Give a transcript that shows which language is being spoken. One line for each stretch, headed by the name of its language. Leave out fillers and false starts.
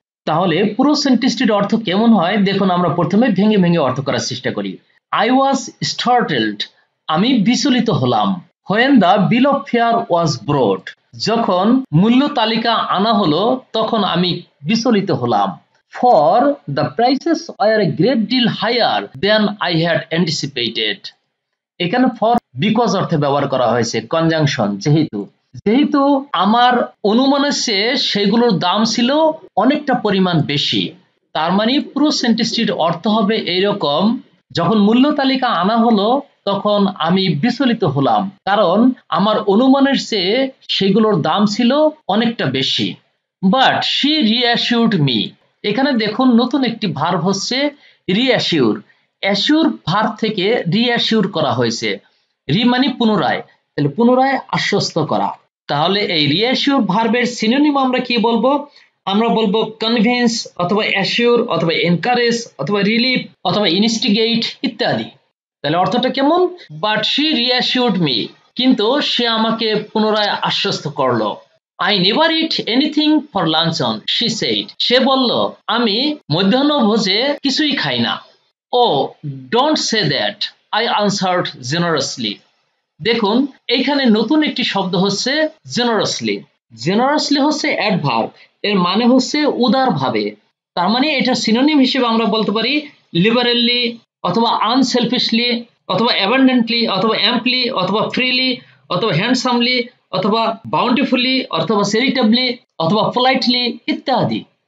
Bangla: তাহলে পুরো সেন্টেন্সটির অর্থ কেমন হয় দেখুন, আমরা প্রথমে ভেঙে ভেঙে অর্থ করার চেষ্টা করি।
English: I was startled,
Bangla: আমি বিচলিত হলাম।
English: When the bill of fare was brought,
Bangla: যখন মূল্য তালিকা আনা হলো তখন আমি বিচলিত হলাম।
English: For the prices were a great deal higher than I had anticipated.
Bangla: এখানে for বিকজ অর্থে ব্যবহার করা হয়েছে, কনজাংশন যেহেতু আমার অনুমানের চেয়ে সেগুলোর দাম ছিল অনেকটা পরিমাণ বেশি। তার মানে পুরো সেন্টেন্সটির অর্থ হবে এইরকম, যখন মূল্য তালিকা আনা হলো তখন আমি বিচলিত হলাম, কারণ আমার অনুমানের চেয়ে সেগুলোর দাম ছিল অনেকটা বেশি।
English: but she reassured me,
Bangla: এখানে দেখুন নতুন একটি ভার্ব হচ্ছে রিঅ্যাসিউর। অ্যাসিউর ভার্ব থেকে রিঅ্যাসিউর করা হয়েছে। রি মানে পুনরায়, তাহলে পুনরায় আশ্বস্ত করা। তাহলে এই রিঅ্যাসিউর ভার্বের সিনোনিম আমরা কি বলবো? আমরা বলবো কনভিন্স অথবা অ্যাসিউর অথবা এনকারেজ অথবা রিলিভ অথবা ইনস্টিগেট ইত্যাদি। তাহলে অর্থটা কেমন?
English: but she reassured me,
Bangla: কিন্তু সে আমাকে পুনরায় আশ্বস্ত করলো।
English: I never eat anything for luncheon, she said.
Bangla: সে বলল আমি মধ্যাহ্নভোজে কিছুই খাই না।
English: Oh, don't say that, I answered generously.
Bangla: দেখুন এইখানে নতুন একটি শব্দ হচ্ছে জেনারাসলি। জেনারাসলি হচ্ছে অ্যাডভার্ব, এর মানে হচ্ছে উদারভাবে। তার মানে এটা সিনোনিম হিসেবে আমরা বলতে পারি লিবারেলি অথবা আনসেলফিশলি অথবা অ্যাবান্ডেন্টলি অথবা অ্যাম্পলি অথবা ফ্রিলি অথবা হ্যান্ডসামলি অথবা বাউন্টিফুলি অথবা চ্যারিটেবলি অথবা পোলাইটলি ইত্যাদি।